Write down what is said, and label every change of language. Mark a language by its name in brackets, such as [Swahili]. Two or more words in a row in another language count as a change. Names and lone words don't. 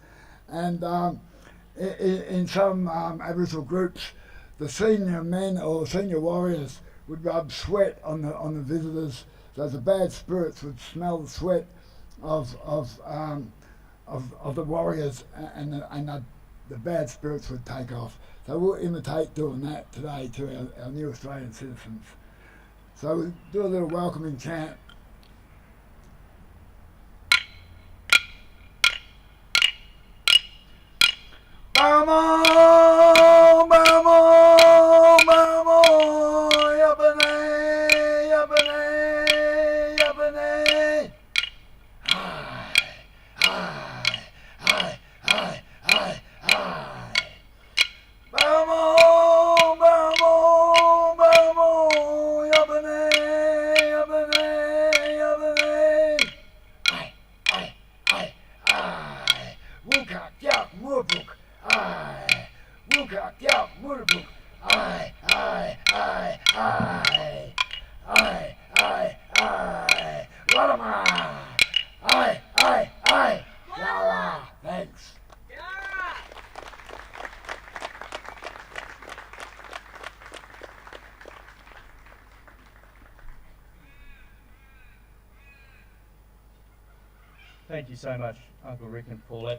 [English] And in some Aboriginal groups, the senior men or senior warriors would rub sweat on the visitors, so the bad spirits would smell the sweat of the warriors, and the bad spirits would take off. So we'll imitate doing that today to our new Australian citizens. So we'll do a little welcoming chant. Bamo, bamo, bamo, yabane, yabane, yabane. Hi, hi, hi, hi, hi, hi. Bamo, bamo, bamo, yabane, yabane, yabane. Hi, hi, hi, hi. Wukak, yak, murpuk. I, Wukak, yak, murpuk. I, Wadama. I. Yalla. Thanks. Thank you so much, Uncle Rick and Paulette.